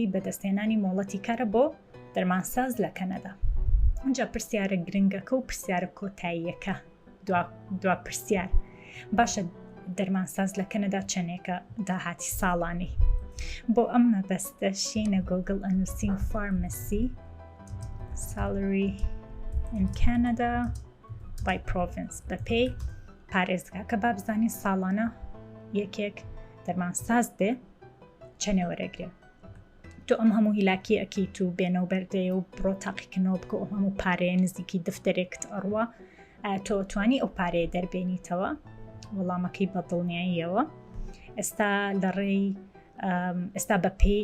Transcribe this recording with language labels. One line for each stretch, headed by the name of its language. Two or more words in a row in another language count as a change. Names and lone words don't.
Central Kurdish: بەدەستهێنانی مۆڵەتی کارە بۆ دەرمانساز لە کەنەدا ئەنجا پرسیارە گرنگەکە و پرسیارە کۆتاییەکە دوا پرسیار باشە دەرمانساز لە کەنەدا چەندێکە داهاتی ساڵانی بۆ ئەم مەبەستە شینە گۆگڵ ئەنووسین
English: pharmacy salary in Canada by province
Central Kurdish: بە پێی پارێزگاکە با بزانین ساڵانە یەکێک دەرمانساز بێ چەنێ وەرەگرێ تۆ ئەم هەموو هیلاکی ئەکەیت و بێنە و بەردەیە و بڕۆ تاقیکردنەوە بکە ئەو هەموو پارەیە نزیکی دفتەرێکت ئەڕوە تۆ توانی ئەو پارەیە دەربێنیتەوە وەڵامەکەی بە دڵنیاییەوە ئێستا لە ڕێی ئێستا بە پێی